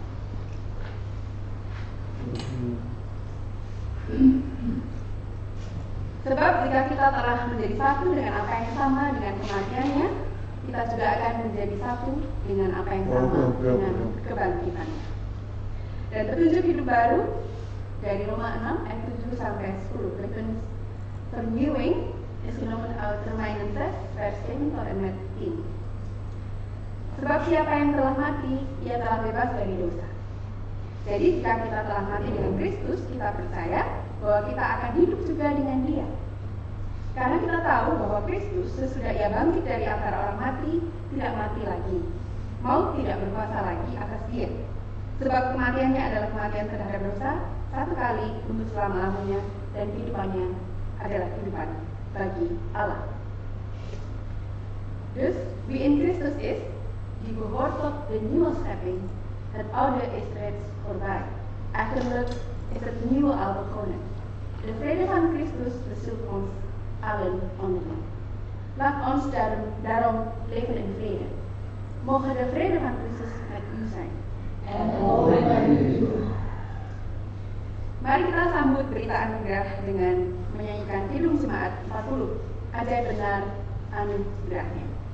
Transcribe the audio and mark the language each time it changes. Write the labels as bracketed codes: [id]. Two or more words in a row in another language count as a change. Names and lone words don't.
[id] Sebab jika kita telah menjadi satu dengan apa yang sama dengan kematiannya, kita juga akan menjadi satu dengan apa yang sama dengan kebangkitannya. Dan petunjuk hidup baru dari Roma 6 ayat 7 sampai 10. [nl] Vernieuwing is genomen uit Romeinen 6 vers 1 tot en met 10. [id] Sebab siapa yang telah mati, ia telah bebas dari dosa. Jadi jika kita telah mati dengan Kristus, kita percaya bahwa kita akan hidup juga dengan Dia. Karena kita tahu bahwa Kristus sesudah Ia bangkit dari antara orang mati, tidak mati lagi. Maut tidak berkuasa lagi atas Dia. Sebab kematiannya adalah kematian terhadap dosa, satu kali untuk selama-lamanya, dan kehidupannya adalah kehidupan bagi Allah. [nl] Dus wie in Christus is, die behoort tot de nieuwe schepping. Het oude is reeds voorbij. Eigenlijk is het nieuwe al begonnen. De vrede van Christus bezoekt ons allen onderling. Laat ons daarom leven in vrede. Mogen de vrede van Christus met u zijn. En ook met u. [id] Mari kita sambut berita anugerah dengan menyanyikan Kidung Jemaat 40. Ajaib benar anugerahnya.